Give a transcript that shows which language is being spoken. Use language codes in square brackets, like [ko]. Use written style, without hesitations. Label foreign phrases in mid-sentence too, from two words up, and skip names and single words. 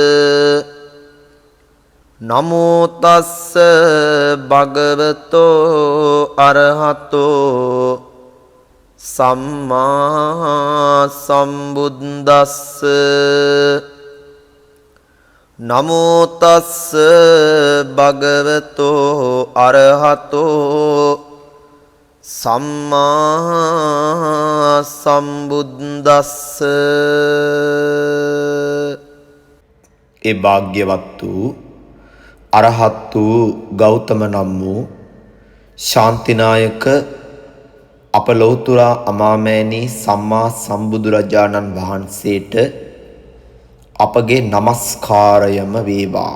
[pi] නමෝ තස්ස භගවතෝ අරහතෝ සම්මා සම්බුද්දස්ස. නමෝ තස්ස භගවතෝ අරහතෝ සම්මා සම්බුද්දස්ස. [si] ඒ භාග්‍යවත් වූ අරහත් වූ ගෞතම නම් වූ ශාන්තිනායක අප ලෞතුරා අමාමෑණී සම්මා සම්බුදුරජාණන් වහන්සේට අපගේ නමස්කාරයම වේවා.